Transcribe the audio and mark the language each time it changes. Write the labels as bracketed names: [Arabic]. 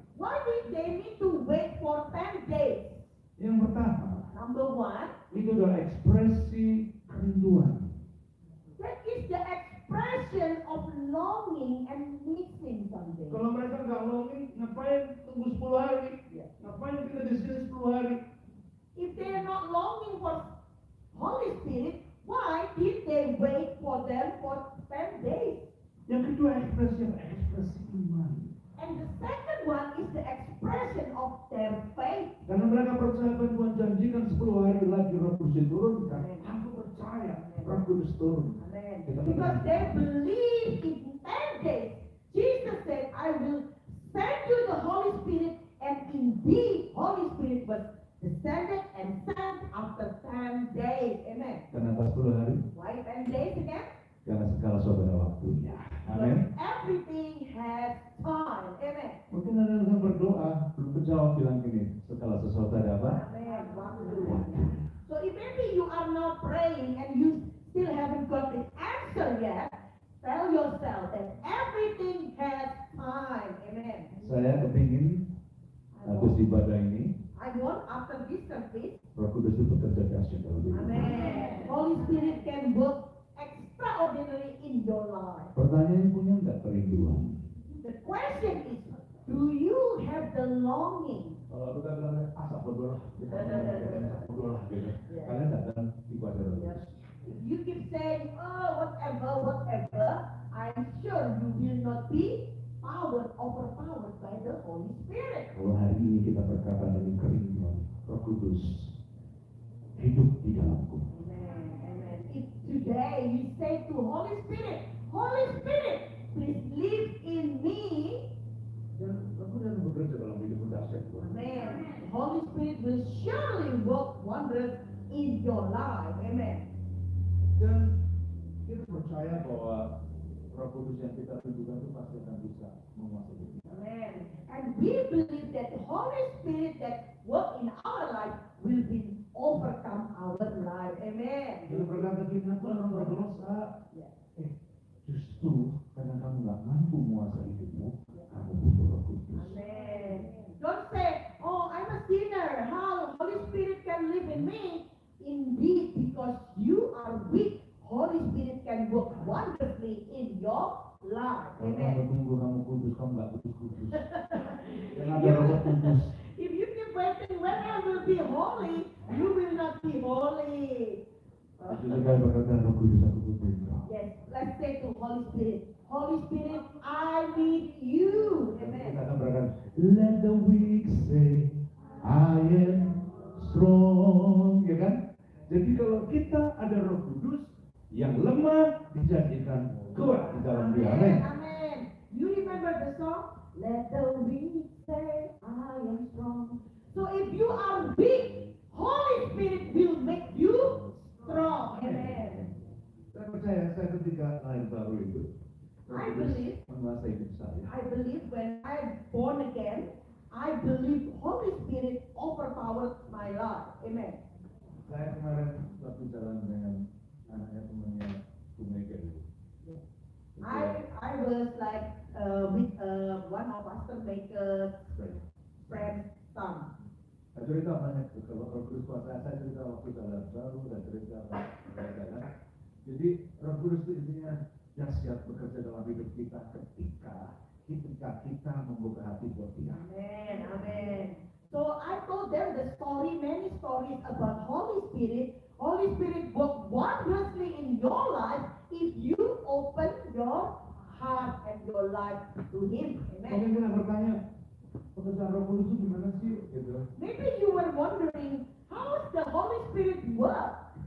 [English] why did they need to wait for 10 days? [Indonesian] Yang pertama, [English] Number one, [Indonesian] itu adalah ekspresi kerinduan. [English] that is the expression of longing and missing something. [Indonesian] Kalau mereka nggak longing, ngapain tunggu 10 hari? Ngapain kita di sini 10 hari? [English] If they are not longing for Holy Spirit, why did they wait for them for 10 days? [Indonesian] Yang kedua ekspresi iman. [English] And the second one is the expression of their faith. [Indonesian] Karena mereka percaya bahwa Tuhan janjikan 10 hari lagi Roh Kudus diturunkan. Aku percaya Roh Kudus turun. [English] Amen. [Indonesian] Kita [English] Because [Indonesian] percaya. [English] they believe in 10 days. Jesus said, I will send you the Holy Spirit, and indeed Holy Spirit was descended and sent after 10 days. Amen. [Indonesian] Kenapa 10 hari? [English] Why 10 days again? [Indonesian] Karena segala sesuatu ada waktunya. [English] Because [Indonesian] Amin. [English] everything has time. Amen. [Indonesian] Mungkin ada yang berdoa, belum terjawab bilang gini, segala sesuatu ada apa? Amen. Waktu. [English] So if maybe you are not praying and you still haven't got the answer yet, tell yourself that everything has time. Amen. [Indonesian] Saya kepingin habis ibadah ini, [English] I want after this service, [Indonesian] Roh Kudus itu bekerja dahsyat dalam hidup. [English] Amen. Holy Spirit can work extraordinary in your life. [Indonesian] Pertanyaannya punya nggak kerinduan? [English] The question is, do you have the longing? [Indonesian] Kalau kita bilang asap berdoa, berdoa gitu. Kalian datang dikuasai Roh Kudus. [English] If you keep saying, oh, whatever, I'm sure you will not be overpowered by the Holy Spirit. [Indonesian] Kalau hari ini kita berkata dengan kerinduan, Roh Kudus hidup di dalamku. [English] Amen. If today you say to Holy Spirit, please live in me. [Indonesian] Dan Roh Kudus bekerja dalam hidup dahsyat. [English] Amen. Holy Spirit will surely work wonders in your life. Amen. [Indonesian] Dan kita percaya bahwa Roh Kudus yang kita tunjukkan itu pasti akan bisa menguasai kita. [English] Amen. And we believe that the Holy Spirit that work in our life will be overcome our life. Amen. [Indonesian] Kita berkata gini, aku orang berdosa. Justru karena kamu nggak mampu menguasai hidupmu, kamu butuh Roh Kudus. [English] Amen. Don't say, oh, I'm a sinner. How Holy Spirit can live in me? Indeed, because you are weak, Holy Spirit can work wonderfully in your life. [Indonesian] Kalau kamu [English] Amen. [Indonesian] tunggu kamu kudus, kamu nggak butuh kudus. Jangan ada Roh Kudus. [English] If you keep waiting when I will be holy, you will not be holy. [Indonesian] Jadi kita berkata Roh Kudus, aku butuh Engkau. [English] Yes, let's say to Holy Spirit, Holy Spirit, I need you. [Indonesian] Kita [English] Amen. [Indonesian] akan berkata, [English] let the weak say, I am strong, [Indonesian] ya kan? [English] Jadi kalau kita ada Roh Kudus, yang lemah dijadikan kuat di dalam dia. Amin. Amen. You remember the song? Let the weak say, I am strong. So if you are weak, Holy Spirit will make you strong. Amen. [Indonesian] Saya percaya, saya ketika lahir baru itu, Roh [English] I [Indonesian] Kudus [English] believe. [Indonesian] menguasai hidup saya. [English] I believe when I'm born again, I believe Holy Spirit overpowered my life. Amen. [Indonesian] Saya kemarin waktu jalan dengan anaknya temannya Bu Mega itu. [English] I was like with one of Pastor Maker's friend's son. [Indonesian] Saya cerita banyak kalau Roh Kudus kuasa, saya cerita waktu jalan baru dan cerita jalan. Jadi Roh Kudus itu intinya dahsyat bekerja dalam hidup kita ketika kita membuka hati buat Dia. [English] Amen, amen. So I told them the story, many stories about Holy Spirit. Holy Spirit work wondrously in your life if you open your heart and your life to Him. [Indonesian] Mungkin kita bertanya, pekerjaan Roh Kudus itu gimana sih? Gitu. [English] Maybe you were wondering, how does the Holy Spirit work?